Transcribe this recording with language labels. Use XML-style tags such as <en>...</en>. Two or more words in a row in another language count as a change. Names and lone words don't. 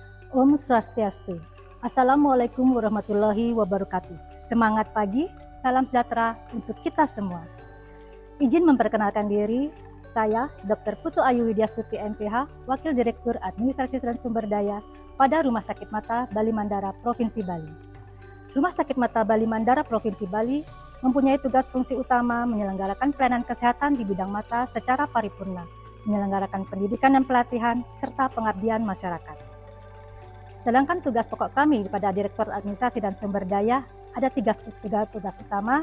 <ban>Om Swastiastu.</ban> <ar>السلام عليكم ورحمة الله وبركاته.</ar> <id>Semangat pagi, salam sejahtera untuk kita semua. Izin memperkenalkan diri, saya Dr. Putu Ayu Widyastuti MPH, Wakil Direktur Administrasi dan Sumber Daya pada Rumah Sakit Mata Bali Mandara Provinsi Bali. Rumah Sakit Mata Bali Mandara Provinsi Bali mempunyai tugas fungsi utama menyelenggarakan pelayanan kesehatan di bidang mata secara paripurna, menyelenggarakan pendidikan dan pelatihan, serta pengabdian masyarakat. Sedangkan tugas pokok kami pada Direktur Administrasi dan Sumber Daya ada tiga tugas utama.</id>